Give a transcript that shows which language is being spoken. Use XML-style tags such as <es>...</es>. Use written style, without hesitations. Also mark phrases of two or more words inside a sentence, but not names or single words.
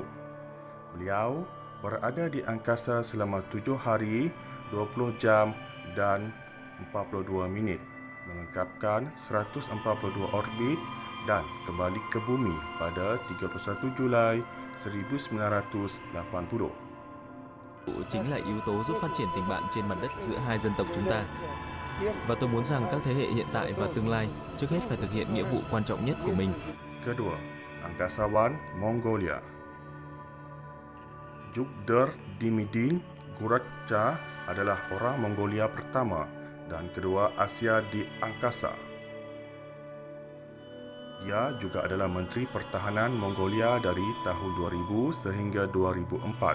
<ms>Beliau berada di angkasa selama 7 hari, 20 jam dan 42 minit, melengkapkan 142 orbit dan kembali ke bumi pada 31 Julai 1980.</ms> <vi>Chính là yếu tố giúp phát triển tình bạn trên mặt đất giữa hai dân tộc chúng ta. Và tôi muốn rằng các thế hệ hiện tại và tương lai trước hết phải thực hiện nghĩa vụ quan trọng nhất của mình.</vi> <ms>Kedua, Angkasawan Mongolia. Yugdar Dimidin Guratcha adalah orang Mongolia pertama dan kedua Asia di angkasa. Dia juga adalah Menteri Pertahanan Mongolia dari tahun 2000 sehingga 2004.</ms>